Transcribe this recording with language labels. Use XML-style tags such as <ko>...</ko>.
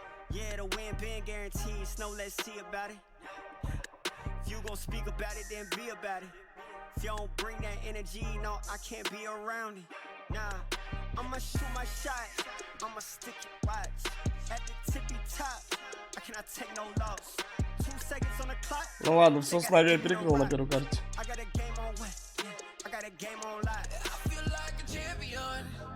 <en>Yeah, the win been guaranteed, so let's see about it. If you gon' speak about it, then be about it. If you don't bring that energy, no, I can't be around it. Nah, I'ma shoot my shot, I'ma stick it, watch. At the tippy top, I cannot take no loss. 2 seconds on the clock.</en> <ru>Ну ладно, все с Нави я перекрыл на первой карте.</ru> <en>I got a game on wet, I got a game on live. I feel like a champion.</en>